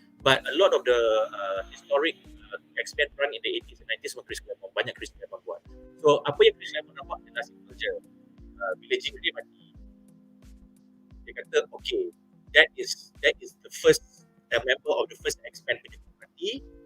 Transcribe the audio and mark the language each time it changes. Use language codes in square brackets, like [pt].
[en] But a lot of the historic X-Men run in the 80s and 90s was Chris Claremont. [ms] Banyak Chris Claremont buat. So apa yang Chris Claremont nak buat adalah simple je. Bila Jean Grey mati, dia kata, [en] okay, that is the first member of the first X-Men punya party.